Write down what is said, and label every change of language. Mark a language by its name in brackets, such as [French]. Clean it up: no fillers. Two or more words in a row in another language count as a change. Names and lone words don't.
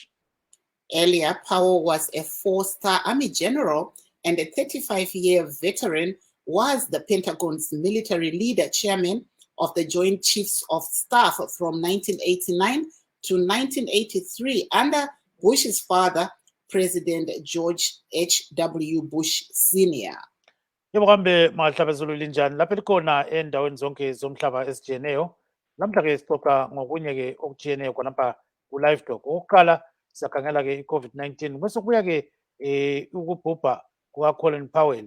[English] Earlier, Powell was a 4-star Army general and a 35-year veteran, was the Pentagon's military leader chairman of the Joint Chiefs of Staff from 1989 to 1983 under Bush's father, President George H.W. Bush Sr. [North Ndebele] Yebo kambe mahlabezulu linjani lapha likhona endaweni zonke zomhlaba esijiyeneyo. Namhla-ke sixoxa ngokunye-ke okujiyeneyo khonapha ku-LiveTalk. Okokuqala siyakhangela-ke i-COVID-19 bese kubuya-ke ukubhubha kuka-Colin Powell.